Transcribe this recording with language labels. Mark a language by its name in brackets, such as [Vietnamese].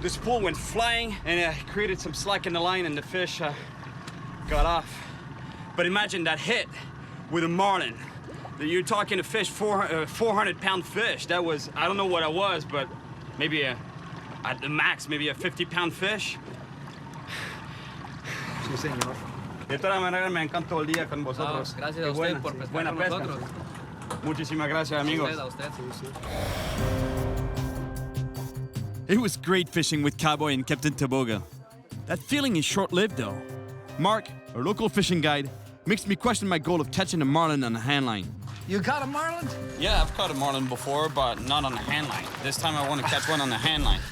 [English] This spool went flying and it created some slack in the line and the fish got off. But imagine that hit with a marlin. You're talking a fish, 400-pound fish. That was, I don't know what it was, but maybe at the max, maybe a 50-pound fish. [Spanish] Sí, señor. De todas maneras, me encantó el día con vosotros. Gracias a usted por pescar buena con pesca. nosotros. Muchísimas gracias, amigos. A usted. [English] it was great fishing with Cowboy and Captain Toboga. That feeling is short-lived though. Mark, our local fishing guide, makes me question my goal of catching a marlin on a handline. You caught a marlin? Yeah, I've caught a marlin before, but not on a handline. This time I want to catch one on a handline.